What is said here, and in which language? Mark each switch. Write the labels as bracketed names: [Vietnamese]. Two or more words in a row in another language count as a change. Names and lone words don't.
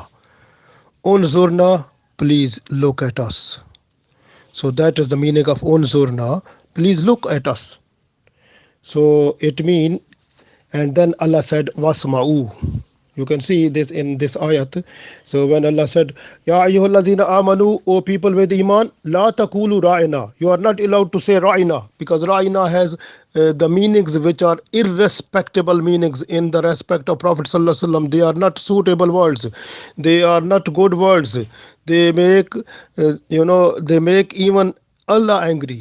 [English] Unzurna, please look at us. So that is the meaning of unzurna. Please look at us. So it means, and then Allah said wasma'u. You can see this in this ayat. So when Allah said, [Arabic] يا أيها الذين آمنوا, [English] O people with iman, [Arabic] لا تقولوا راعنا. [English] You are not allowed to say ra'ina, because ra'ina has the meanings which are irrespectable meanings in the respect of Prophet [Arabic] صلى الله عليه وسلم. [English] They are not suitable words. They are not good words. They make they make even Allah angry.